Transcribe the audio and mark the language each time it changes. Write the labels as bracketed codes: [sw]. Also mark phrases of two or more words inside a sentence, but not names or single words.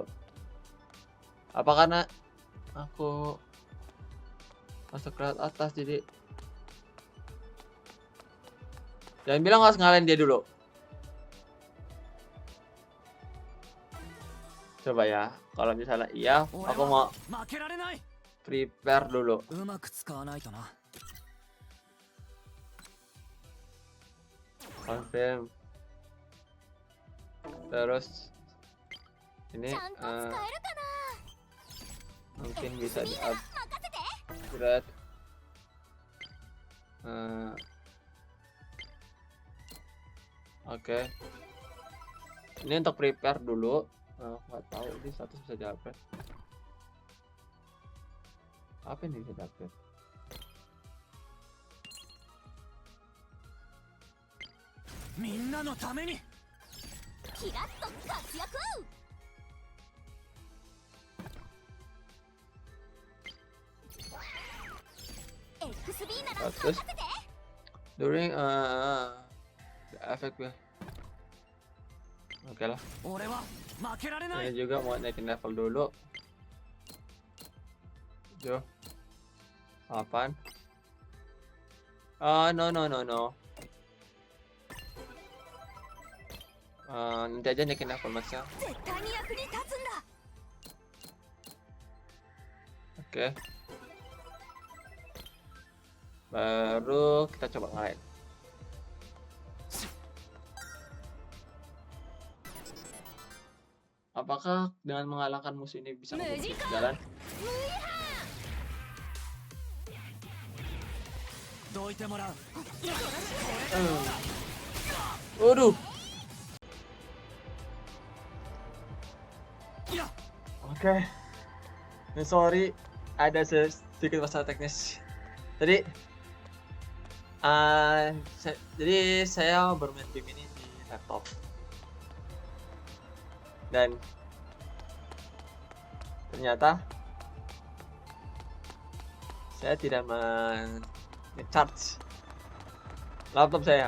[id] Apa karena aku masuk ke atas jadi jangan bilang harus ngalahin dia dulu. Coba ya, kalau misalnya iya, aku mau [ja] 負けられない。 [id] prepare dulu. [ja] うまく使わないとな。 [id] Confirm. Terus ini [ja] ちゃんと使えるかな [id] mungkin bisa di [ja] 任せて [id] upgrade. Oke. Ini untuk prepare dulu. Nggak tahu ini status bisa di-upgrade. Apa ini bisa di-upgrade? [ja] みんなのために. キラッと活躍 XB なら Status 任せて [en] during the effect ya. [id] Oke lah. [ja] 俺は負けられな [id] Ini [ja] い。 [id] juga mau naikin level dulu. [en] 7 8 no no no no. [id] Nanti aja naikin level masnya. [ja] 絶対に役に立つんだ [id] Oke. Baru kita coba ngalahin. Apakah dengan mengalahkan musuh ini bisa membuka jalan? [ja] どいてもらう。 [id] Waduh. [ja] いや、 [id] Oke. Sorry, ada sedikit masalah teknis. Tadi, jadi saya bermain game ini di laptop. Dan ternyata saya tidak men-charge laptop saya.